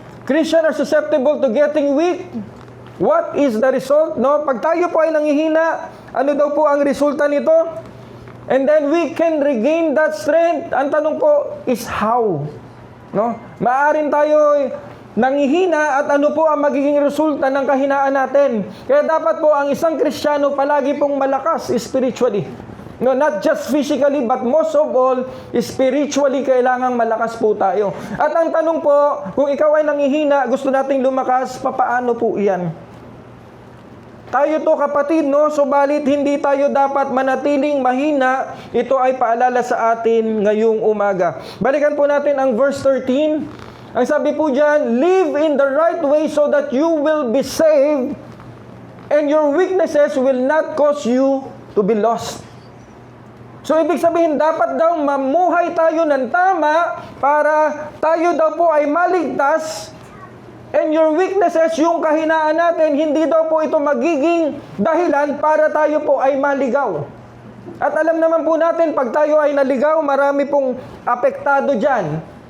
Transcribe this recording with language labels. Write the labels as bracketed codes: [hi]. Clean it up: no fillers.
[en] Christians are susceptible to getting weak. What is the result? No? [tl] Pag tayo po ay nangihina, ano daw po ang resulta nito? [en] And then we can regain that strength. [tl] Ang tanong po [en] is how? [tl] No? Maaring tayo nangihina at ano po ang magiging resulta ng kahinaan natin. Kaya dapat po ang isang Kristiyano palagi pong malakas spiritually. [en] No, not just physically, but most of all, spiritually, [tl] kailangang malakas po tayo. At ang tanong po, kung ikaw ay nangihina, gusto nating lumakas, papaano po iyan? Tayo to kapatid, no? Subalit hindi tayo dapat manatiling mahina. Ito ay paalala sa atin ngayong umaga. Balikan po natin ang verse 13. Ang sabi po dyan, [en] live in the right way so that you will be saved and your weaknesses will not cause you to be lost. [tl] So, ibig sabihin, dapat daw mamuhay tayo ng tama para tayo daw po ay maligtas. [en] And your weaknesses, [tl] yung kahinaan natin, hindi daw po ito magiging dahilan para tayo po ay maligaw. At alam naman po natin, pag tayo ay naligaw, marami pong apektado dyan.